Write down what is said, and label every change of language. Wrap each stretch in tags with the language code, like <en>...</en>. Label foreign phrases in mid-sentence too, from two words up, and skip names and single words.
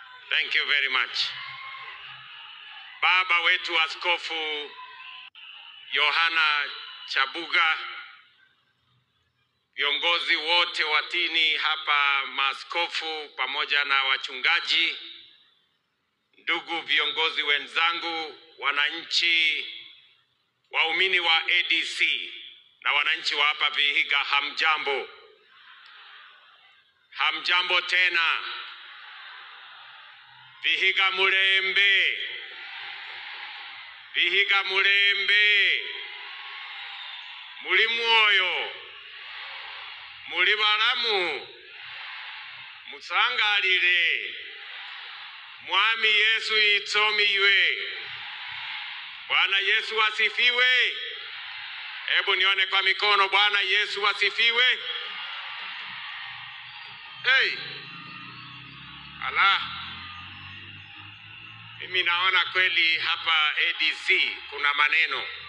<en>Thank you very much.</en> <sw>Baba wetu Askofu Yohana Chabuga, viongozi wote watini hapa, maaskofu pamoja na wachungaji, ndugu viongozi wenzangu, wananchi, waumini wa ADC na wananchi wa hapa Vihiga, hamjambo. Hamjambo tena. Vihiga mulembe.</sw> <luy>Vihiga mulembe. Muli mwoyo. Muli balamu. Musangalile. Mwami Yesu itsomiwe.</luy> <sw>Bwana Yesu asifiwe. Hebu nione kwa mikono. Bwana Yesu asifiwe. Hey. Allah. Mimi naona kweli hapa ADC kuna maneno.</sw>